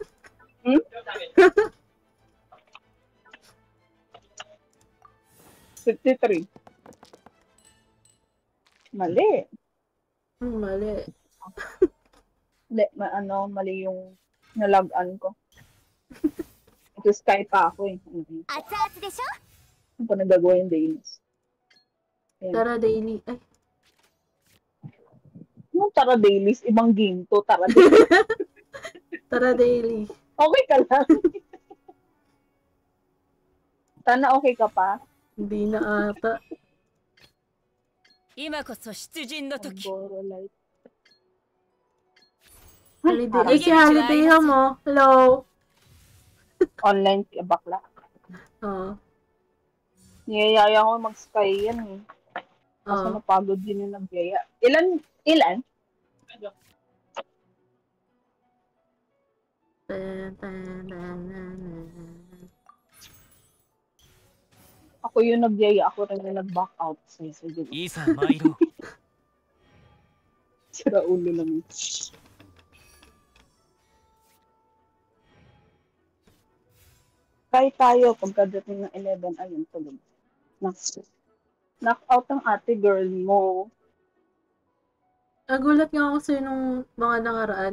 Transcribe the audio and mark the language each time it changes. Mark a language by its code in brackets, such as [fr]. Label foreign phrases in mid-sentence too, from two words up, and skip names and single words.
[tl] Hmm? 53. Mali. Mali. Hindi, mali yung nalog-an ko. Ito Skype pa ako eh. [ja] 熱々でしょ [tl] Ano pa nagagawa yung dailies? Tara, daily. Ay, Yung Tara Dailies, ibang game to. Tara Dailies. tara, daily. Okay ka lang. Sana okay ka pa. Hindi na ata. [ja] 今こそ出陣の時 Goro light. [tl] Holiday. Ay, si Holiday mo. Hello. Online bakla. Oo. Niyayaya ko mag-sky yan eh. Kaso Oo. napagod din yung nagyaya. Ilan? Ako yung nagyaya. Ako rin yung nag-back out. Sige. [ja] いざ参ろう [tl] Sira ulo lang. Kahit tayo, pagkadating ng 11, ayun, tulog. [en] Knock out [tl] ang ate girl mo. Nagulat nga ako sa'yo nung mga nakaraan.